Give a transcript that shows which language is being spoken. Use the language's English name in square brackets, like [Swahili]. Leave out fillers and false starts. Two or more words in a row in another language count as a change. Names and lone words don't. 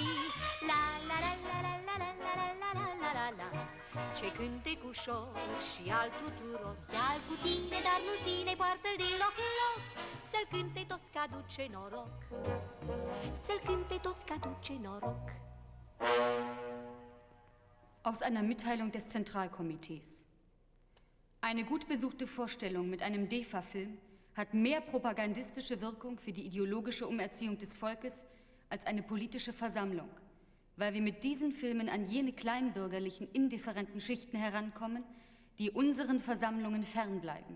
[Romanian] La la la la la la la la la la la la la. Ce cântec ușor și al tuturor. E-al cu tine, dar nu ține, poartă-l din loc în loc. Să-l cânte toți că aduce noroc. Să-l cânte toți că aduce noroc. [German] Aus einer Mitteilung des Zentralkomitees. Eine gut besuchte Vorstellung mit einem DEFA-Film hat mehr propagandistische Wirkung für die ideologische Umerziehung des Volkes als eine politische Versammlung, weil wir mit diesen Filmen an jene kleinbürgerlichen, indifferenten Schichten herankommen, die unseren Versammlungen fernbleiben.